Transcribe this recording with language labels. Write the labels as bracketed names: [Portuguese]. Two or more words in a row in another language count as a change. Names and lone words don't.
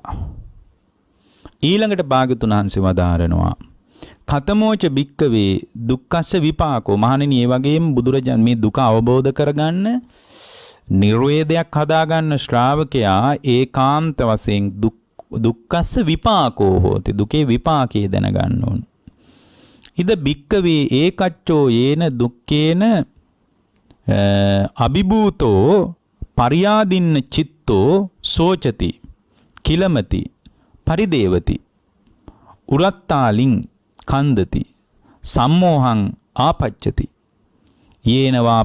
[Sinhala] ඊළඟට භාග්‍යතුන් වහන්සේ වදාරනවා [Pali] කතමෝච භික්කවේ දුක්ඛස්ස විපාකෝ. [Sinhala] මහණෙනි ඒ වගේම බුදුරජාණන් මේ දුක අවබෝධ කරගන්න නිර්වේදයක් හදාගන්න ශ්‍රාවකයා ඒකාන්ත වශයෙන් [Pali] දුක්ඛස්ස විපාකෝ හෝති. [Sinhala] දුකේ විපාකයේ දැනගන්න ඕන. [Pali] ඉද භික්කවේ ඒකච්චෝ යේන දුක්ඛේන අභිභූතෝ පරියාදින්න චිත්තෝ සෝචති කිලමති පරිදේවති උරත්තාලින් කන්දති සම්මෝහං ආපච්චති යේනවා